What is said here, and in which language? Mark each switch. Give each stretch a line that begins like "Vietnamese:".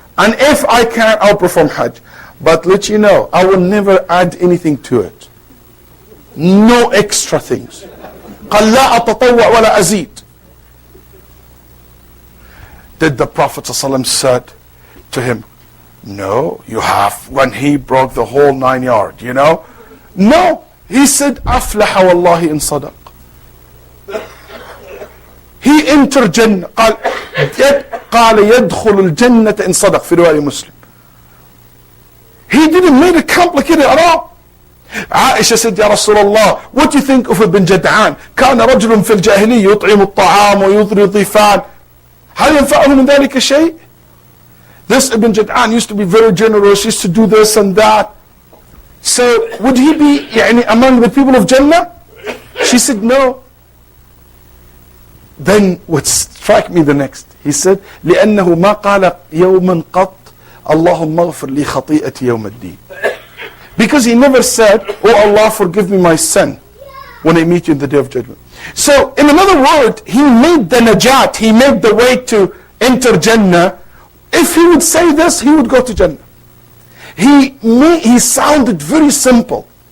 English: And if I can, I'll perform Hajj. But let you know, I will never add anything to it. No extra things.
Arabic: قَالْ لَا أَتَطَوَّأْ وَلَا أَزِيدْ.
English: Did the Prophet ﷺ said to him, no, you have, when he broke the whole 9 yards, you know? No, he said,
Arabic: أَفْلَحَ وَاللَّهِ إِن صَدَقْ.
English: He entered Jannah.
Arabic: قال يدخل الجنة إن صدق في رواية مسلم.
English: He didn't make it complicated at all. Aisha said, Ya Rasulullah, what do you think of Ibn Jad'an?
Arabic: كان رجل في الجاهلية يطعم الطعام ويطري الضيفان. هل ينفعه من ذلك شيء?
English: This Ibn Jad'an used to be very generous, used to do this and that. So would he be among the people of Jannah? She said, no. Then what struck me the next, he said,
Arabic: لأنه ما قال يوما قط اللهم اغفر لي خطيئتي يوم الدين.
English: Because he never said, oh Allah, forgive me my sin when I meet you in the day of judgment. So, in another word, he made the najat, he made the way to enter Jannah. If he would say this, he would go to Jannah. He sounded very simple.